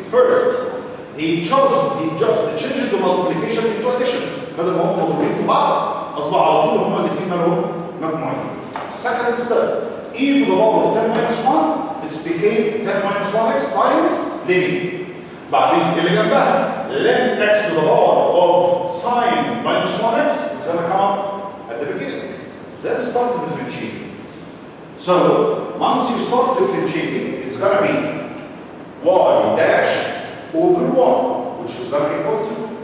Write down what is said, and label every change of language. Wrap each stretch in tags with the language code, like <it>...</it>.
<en>First, he just changed the multiplication into addition.</en> <ar>بدل ما هم مضروبين في بعض أصبح على طول هما الاثنين مالهم مجموعين.</ar> <en>Second step, e to the power of 10 minus 1, it became 10 minus 1x times len.</en> <ar>بعدين اللي جنبها</ar> <en>len x to the power of sine minus 1x is going to come up at the beginning. Then start differentiating. So once you start differentiating, it's going to be y dash over 1, which is going to equal to.</en>